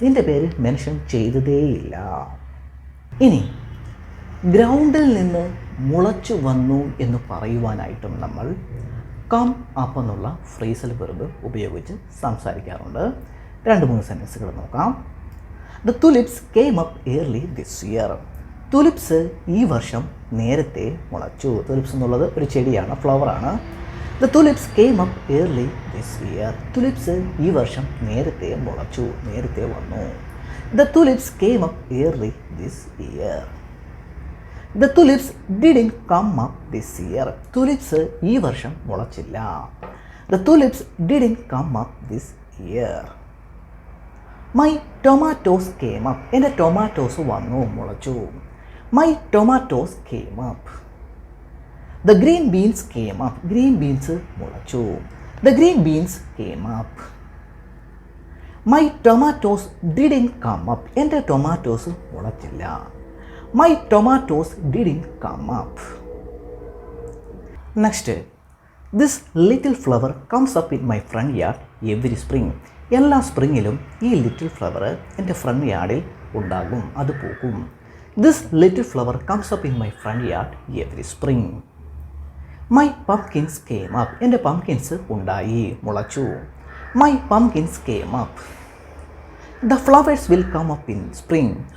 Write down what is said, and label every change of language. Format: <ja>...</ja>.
<ml>നിൻ്റെ പേര് മെൻഷൻ ചെയ്തതേയില്ല. ഇനി ഗ്രൗണ്ടിൽ നിന്ന് മുളച്ചു വന്നു എന്ന് പറയുവാനായിട്ടും നമ്മൾ കം അപ്പ് എന്നുള്ള ഫ്രേസൽ വെർബ് ഉപയോഗിച്ച് സംസാരിക്കാറുണ്ട്. 2-3 സെൻറ്റൻസുകൾ നോക്കാം.</ml> <en>The tulips came up early this year.</en> <ml>Tulips ഈ വർഷം നേരത്തെ മുളച്ചു. തുലിപ്സ് എന്നുള്ളത് ഒരു ചെടിയാണ്, ഫ്ലവറാണ്.</ml> <en>The tulips came up early this year.</en> <ml>Tulips ഈ വർഷം നേരത്തെ മുളച്ചു, നേരത്തെ വന്നു.</ml> <en>The tulips came up early this year. The tulips didn't come up this year.</en> <ml>Tulips ഈ വർഷം മുളച്ചില്ല.</ml> <en>The tulips didn't come up this year. My tomatoes came up.</en> <ml>എൻ്റെ tomatoes വന്നു, മുളച്ചു.</ml> <en>My tomatoes came up. The green beans came up. Green beans</en> <ml>മുളച്ചു.</ml> <en>The green beans came up. My tomatoes didn't come up.</en> <ml>എൻ്റെ tomatoes മുളച്ചില്ല.</ml> <en>My tomatoes didn't come up. Next, this little flower comes up in my front yard every spring.</en> <ml>എല്ലാ സ്പ്രിങ്ങിലും ഈ little flower എൻ്റെ front യാർഡിൽ ഉണ്ടാകും, അത് പൂക്കും.</ml> <en>This little flower comes up in my front yard every spring. My pumpkins came up.</en> <ml>എൻ്റെ pumpkins ഉണ്ടായി, മുളച്ചു.</ml> <en>My pumpkins came up. The flowers will come up in spring.</en>